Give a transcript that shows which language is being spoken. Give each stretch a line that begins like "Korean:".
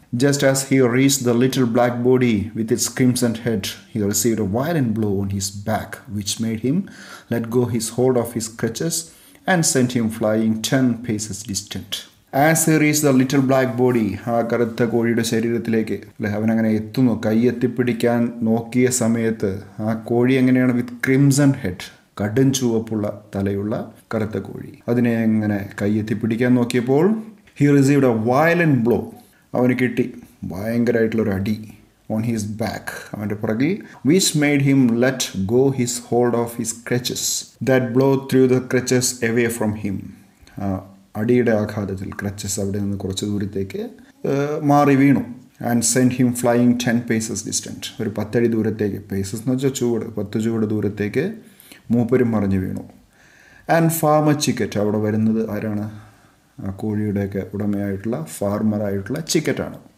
English: Just as he reached the little black body with its crimson head, he received a violent blow on his back, which made him let go his hold of his crutches and sent him flying 10 paces distant. As he reached the little black body,
Malayalam: ആ കറുത്ത കോഴിയുടെ ശരീരത്തിലേക്ക് അവനങ്ങനെ എത്തുന്നു. കൈയെത്തിപ്പിടിക്കാൻ നോക്കിയ സമയത്ത് ആ കോഴി എങ്ങനെയാണ്?
English: with crimson head,
Malayalam: കടും ചുവപ്പുള്ള തലയുള്ള കറുത്ത കോഴി. അതിനെ എങ്ങനെ കൈയെത്തിപ്പിടിക്കാൻ നോക്കിയപ്പോൾ
English: he received a violent blow,
Malayalam: അവന് കിട്ടി ഭയങ്കരമായിട്ടുള്ളൊരു അടി.
English: on his back,
Malayalam: അവൻ്റെ പുറകിൽ,
English: which made him let go his hold of his crutches. That blow threw the crutches away from him.
Malayalam: അടിയുടെ ആഘാതത്തിൽ ക്രച്ചസ് അവിടെ നിന്ന് കുറച്ച് ദൂരത്തേക്ക് മാറി വീണു.
English: and sent him flying 10 paces distant,
Malayalam: ഒരു 10 അടി ദൂരത്തേക്ക്, പേസസ് എന്ന് വെച്ചാൽ ചുവട്, 10 ചുവട് ദൂരത്തേക്ക് മൂപ്പരും മറിഞ്ഞു വീണു.
English: and farmer ചിക്കറ്റ്,
Malayalam: അവിടെ വരുന്നത് ആരാണ്? ആ കോഴിയുടെയൊക്കെ ഉടമയായിട്ടുള്ള ഫാർമറായിട്ടുള്ള ചിക്കറ്റാണ്.